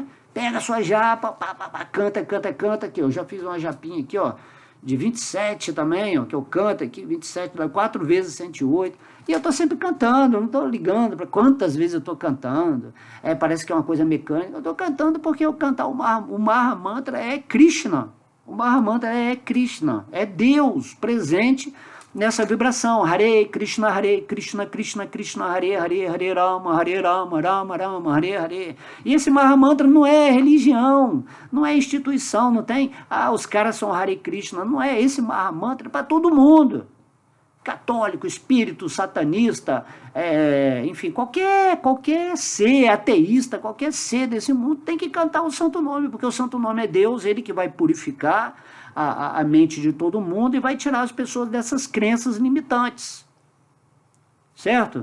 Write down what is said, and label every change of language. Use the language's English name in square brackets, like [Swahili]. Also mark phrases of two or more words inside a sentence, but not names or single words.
[Portuguese] Pega a sua japa, canta, canta, canta. Aqui, eu já fiz uma japinha aqui, ó, de 27 também, ó, que eu canto aqui, 27, 4 vezes 108. E eu tô sempre cantando, não tô ligando para quantas vezes eu tô cantando. Parece que é uma coisa mecânica. Eu tô cantando porque eu cantar o Maha Mantra é Krishna. O Maha Mantra é Krishna, é Deus presente nessa vibração. [Sanskrit] Hare Krishna, Krishna Krishna, Hare Hare, Hare Rama, Rama Rama, Hare Hare. [Portuguese] E esse Maha Mantra não é religião, não é instituição, não tem, os caras são Hare Krishna, não é. Esse Maha Mantra para todo mundo. Católico, espírito, satanista, enfim, qualquer ser, ateísta, qualquer ser desse mundo tem que cantar o santo nome, porque o santo nome é Deus, ele que vai purificar a mente de todo mundo e vai tirar as pessoas dessas crenças limitantes, certo?